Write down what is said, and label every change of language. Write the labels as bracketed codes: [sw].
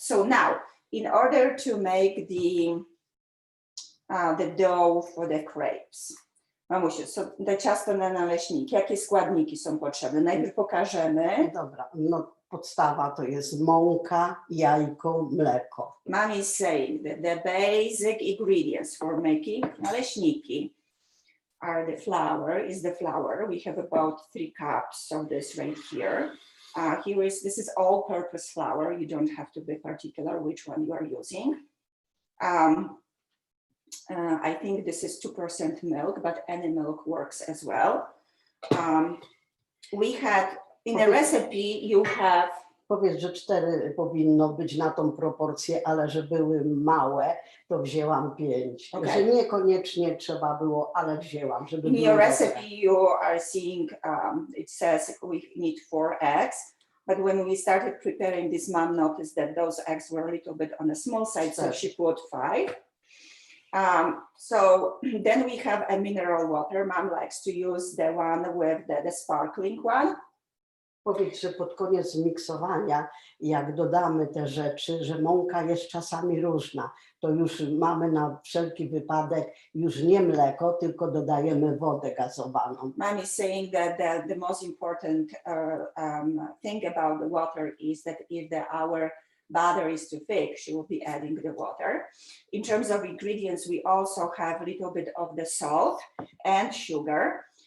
[en] So now, in order to make the dough for the crepes, mamusiu, [pl] so te ciasto na naleśniki, jakie składniki są potrzebne? Najpierw pokażemy. Dobra, no podstawa to jest mąka, jajko, mleko. [en] Mom is saying that the basic ingredients for making naleśniki are the flour. We have about 3 cups of this right here. This is all-purpose flour. You don't have to be particular which one you are using. I think this is 2% milk, but any milk works as well. We had in the recipe, you have. [pl] Powiedz, że 4 powinno być na tą proporcję, ale że były małe, to wzięłam 5. [en] Okay. [pl] Że niekoniecznie trzeba było, ale wzięłam, żeby [en] In [pl] było [en] your [pl] dobre. [en] recipe, you are seeing, it says we need 4 eggs. But when we started preparing this, Mom noticed that those eggs were a little bit on the small side, so she put 5. So then we have a mineral water. Mom likes to use the one with the sparkling one. [pl] Powiedz, że pod koniec miksowania, jak dodamy te rzeczy, że mąka jest czasami różna, to już mamy na wszelki wypadek już nie mleko, tylko dodajemy wodę gazowaną. [en] Mom is saying that the most important thing about the water is that if our batter is too thick, she will be adding the water. In terms of ingredients, we also have a little bit of the salt and sugar.